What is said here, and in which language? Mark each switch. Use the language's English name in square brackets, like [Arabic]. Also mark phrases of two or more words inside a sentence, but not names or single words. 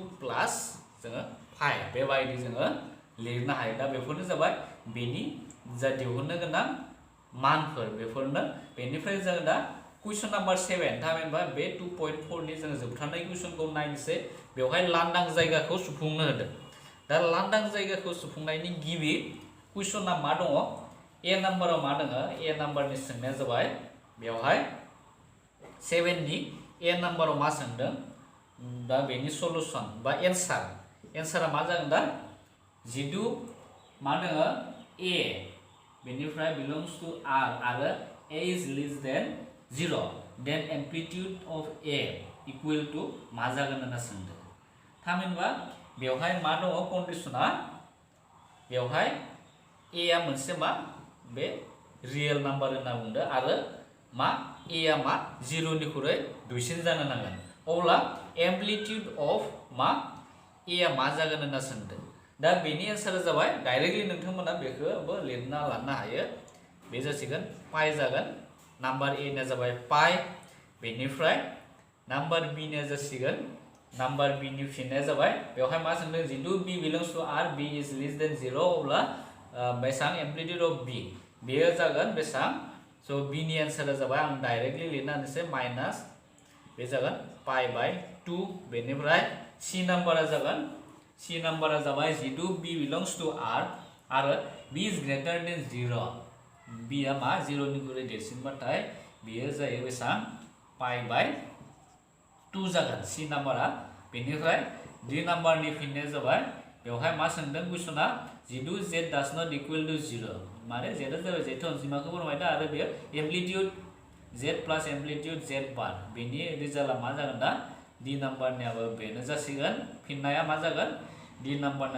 [Bodo] प्लास जोङो 5 बेबायदि जोङो लिरनो हायो दा बेफोरनो जाबाय बेनि जा दिहुननो गोनां मानफोर बेफोरनो बेनिफ्राय जों दा कुइसन नाम्बार 7 थामहिनबा बे 2.4 नि जोङो जोबथारनाय कुइसनखौ नायनोसै बेवहाय लांदां जायगाखौ सुफुंनो होदों दा लांदां जायगाखौ सुफुंनायनि गिबि कुइसना मा दङ ए नाम्बाराव मा दङ ए नाम्बारनि सोंनाया जाबाय बेवहाय 7 नि ए नाम्बाराव मा सोंदों दा बेनि सलुशन बा एन्सारा मा जागोन दा जिदु मा दङ ए बेनिफ्राय [English] belongs to R [Bodo] आरो [English] a is less than 0 then amplitude of a equal to [Bodo] मा जागोन होनना सोंदों थामहिनबा बेवहाय मा दङ कन्डिशना बेवहाय ए आ मोनसे मा बे रियेल नाम्बार होनना बुंदों आरो मा ए आ मा 0 निख्रुइ दुइसिन जानो नांगोन अब्ला [English] amplitude of [Bodo] मा ए आ मा जागोन होनना सोंदों दा बेनि एन्सारा जाबाय डाइरेक्टली नोंथांमोना बेखौबो लिरना लानो हायो बे जासिगोन पाइ जागोन नाम्बार ए ना जाबाय पाइ बेनिफ्राय नाम्बार बी ना जासिगोन नाम्बार बी नि फिननाया जाबाय बेवहाय मा सोंदों जितु बी [English] belongs to R b is less than 0 [Bodo] अब्ला बेसां [English] amplitude of b [Bodo] बेयो जागोन बेसां स' बी नि एन्सारा जाबाय आं डाइरेक्टली लिरना होनोसै माइनास बे जागोन [English] pi by 2 [Bodo] बेनिफ्राय सी नाम्बारा जाबाय जितु बी [English] belongs to R [Bodo] आरो [English] b is greater than 0 [Bodo] बी आ मा 0 निख्रुइ देरसिनबाथाय बेयो जायो बेसां [English] pi by 2 [Bodo] जागोन सी नाम्बारा बेनिफ्राय डी नाम्बारनि फिननाया जाबाय बेवहाय मा सोंदों कुइसना जितु [English] z does not equal [Bodo] टु 0 माने z आ जाबाय z अनजिमाखौ फोरमायदों आरो बेयो [English] amplitude z plus amplitude z bar [Bodo] बेनि रिजाल्टआ मा जागोन दा डी नाम्बारनियाबो बेनो जासिगोन फिननाया मा जागोन डी नाम्बारना